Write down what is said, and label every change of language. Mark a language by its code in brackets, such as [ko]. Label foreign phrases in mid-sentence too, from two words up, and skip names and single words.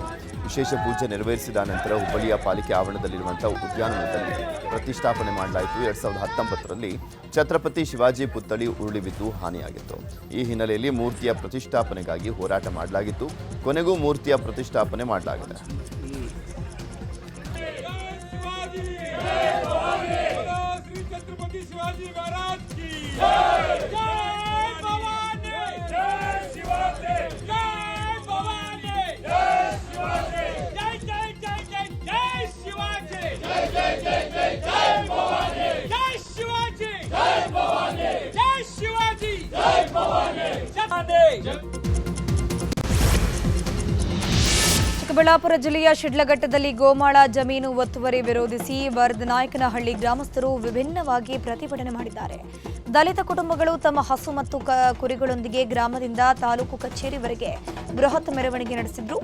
[kn] ವಿಶೇಷ ಪೂಜೆ ನೆರವೇರಿಸಿದ ನಂತರ ಹುಬ್ಬಳ್ಳಿಯ ಪಾಲಿಕೆ ಆವರಣದಲ್ಲಿರುವಂಥ ಉದ್ಯಾನವನದಲ್ಲಿ ಪ್ರತಿಷ್ಠಾಪನೆ ಮಾಡಲಾಯಿತು. 2019ರಲ್ಲಿ ಛತ್ರಪತಿ ಶಿವಾಜಿ ಪುತ್ಥಳಿ ಉರುಳಿ ಬಿದ್ದು ಹಾನಿಯಾಗಿತ್ತು. ಈ ಹಿನ್ನೆಲೆಯಲ್ಲಿ ಮೂರ್ತಿಯ ಪ್ರತಿಷ್ಠಾಪನೆಗಾಗಿ ಹೋರಾಟ ಮಾಡಲಾಗಿತ್ತು. ಕೊನೆಗೂ ಮೂರ್ತಿಯ ಪ್ರತಿಷ್ಠಾಪನೆ ಮಾಡಲಾಗಿದೆ. [hi] शिवाजी महाराज की जय भवानी, जय शिवाजी, जय भवानी, जय शिवाजी, जय जय जय जय जय शिवाजी, जय जय जय जय जय भवानी, जय शिवाजी, जय भवानी, जय शिवाजी, जय भवानी, [kn] ಚಿಕ್ಕಬಳ್ಳಾಪುರ ಜಿಲ್ಲೆಯ ಶಿಡ್ಲಘಟ್ಟದಲ್ಲಿ ಗೋಮಾಳ ಜಮೀನು ಒತ್ತುವರಿ ವಿರೋಧಿಸಿ ವರದನಾಯಕನಹಳ್ಳಿ ಗ್ರಾಮಸ್ಥರು ವಿಭಿನ್ನವಾಗಿ ಪ್ರತಿಭಟನೆ ಮಾಡಿದ್ದಾರೆ. ದಲಿತ ಕುಟುಂಬಗಳು ತಮ್ಮ ಹಸು ಮತ್ತು ಕುರಿಗಳೊಂದಿಗೆ ಗ್ರಾಮದಿಂದ ತಾಲೂಕು ಕಚೇರಿವರೆಗೆ ಬೃಹತ್ ಮೆರವಣಿಗೆ ನಡೆಸಿದ್ರು.